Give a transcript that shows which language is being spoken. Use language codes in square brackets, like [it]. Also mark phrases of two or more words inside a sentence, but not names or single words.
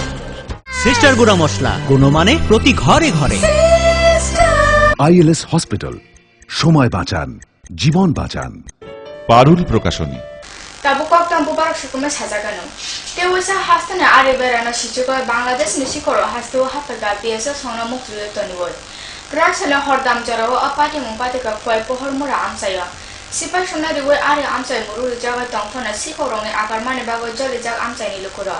[bn] সিস্টার গুড়া মশলা গুণমানে প্রতি ঘরে ঘরে। আইএলএস হসপিটাল, সময় বাঁচান, জীবন বাঁচান। পারুল প্রকাশনী। [trp] Tabu kok tambu barak shukume sajagano. Te wisa hastane ari berana shichugo Bangladesh ni sikoro hastu hapega BSF sona muktruyo toniboy. Kraksane hordam jarawo apati mumpati ka khwai pohor mura amsaya. Sipai sona riwe ari amsay muru jaga tongfona sikorone agarmane bago joli jag amsay ni lukura.